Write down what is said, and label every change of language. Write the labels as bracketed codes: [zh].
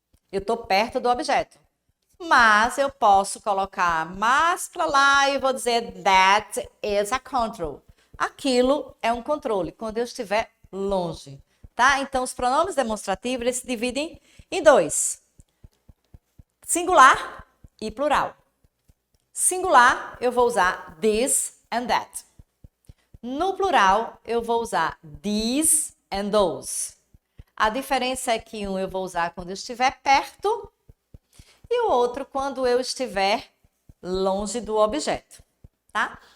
[pt] Eu estou perto do objeto. Mas eu posso colocar mais para lá e vou dizer [en] that is a control. [pt] Aquilo é um controle, quando eu estiver longe, tá? Então, os pronomes demonstrativos, eles se dividem em dois. Singular e plural. Singular, eu vou usar [en] this and that. [pt] No plural, eu vou usar [en] these and those. [pt] A diferença é que um eu vou usar quando eu estiver perto e o outro quando eu estiver longe do objeto, tá?